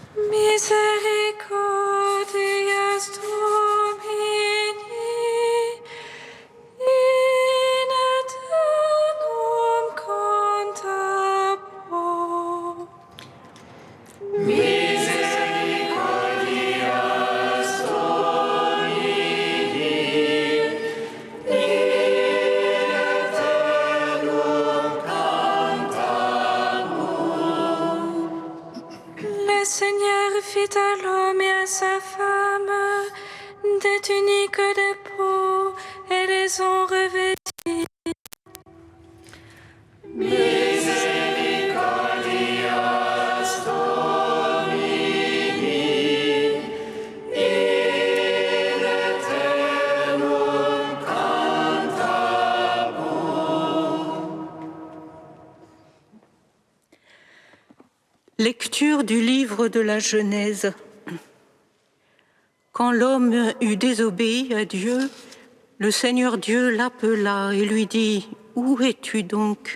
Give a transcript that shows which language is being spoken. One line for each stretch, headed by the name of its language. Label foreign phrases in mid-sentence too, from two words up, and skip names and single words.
Latin: Misericordias Domini in aeternum contabor. Misericordias Domini in aeternum cantamus.
French: Le Seigneur fit à l'homme et à sa femme des tuniques de peau et les ont revêtis.
Latin: Misericordias Domini in aeternum cantamus.
French: Lecture du livre de la Genèse. Quand l'homme eut désobéi à Dieu, le Seigneur Dieu l'appela et lui dit « Où es-tu donc ?»